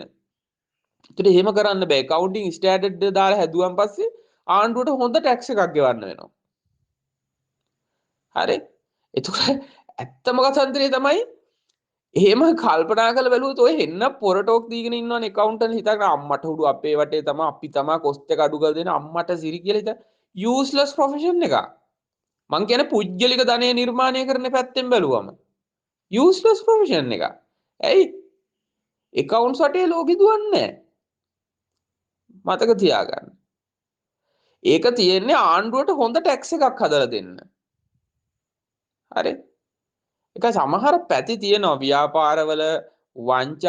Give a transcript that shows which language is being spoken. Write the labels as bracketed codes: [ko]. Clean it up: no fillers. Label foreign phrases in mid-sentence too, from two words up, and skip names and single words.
[si] ඒකට එහෙම කරන්න බෑ. [en] accounting standard [si] දාලා හැදුවන් පස්සේ ආණ්ඩුවට හොඳ ටැක්ස් එකක් ගෙවන්න වෙනවා. හරි? එතකොට ඇත්තම කතන්දරේ තමයි එහෙම කල්පනා කරලා බැලුවොත් ඔය හෙන්න පොර ටෝක් දීගෙන ඉන්නවනේ accountant හිතගෙන අම්මට උඩු අපේ වටේ තමයි අපි තමයි cost එක අඩු කරලා දෙන අම්මට සිරි කියලා හිත [en] useless profession [si] එකක්. මං කියන්නේ පුජ්‍යලික ධනය නිර්මාණය කරන පැත්තෙන් බැලුවම [en] useless profession [si] එක. ඇයි? accounts වටේ ලෝකෙ දුවන්නේ නැහැ. මතක තියාගන්න. ඒක තියෙන්නේ ආණ්ඩුවට හොඳ ටැක්ස් එකක් හදලා දෙන්න. හරි? ඒක සමහර පැති තියෙනවා ව්‍යාපාරවල වංචා.